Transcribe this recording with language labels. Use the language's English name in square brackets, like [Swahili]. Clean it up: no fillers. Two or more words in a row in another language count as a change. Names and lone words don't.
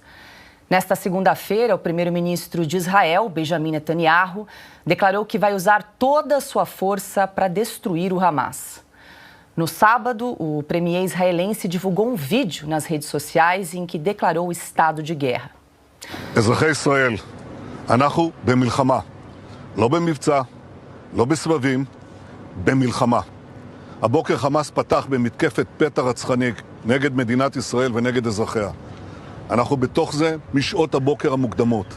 [Portuguese] Nesta segunda-feira, o primeiro-ministro de Israel, Benjamin Netanyahu, declarou que vai usar toda a sua força para destruir o Hamas. No sábado, o premier israelense divulgou um vídeo nas redes sociais em que declarou o estado de guerra. [Hebrew] אזרחי ישראל, אנחנו במלחמה, לא במבצע, לא בסבבים, במלחמה. הבוקר חמאס פתח במתקפת פתע רצחני נגד מדינת ישראל ונגד אזרחיה. אנחנו בתוך זה משעות הבוקר המוקדמות.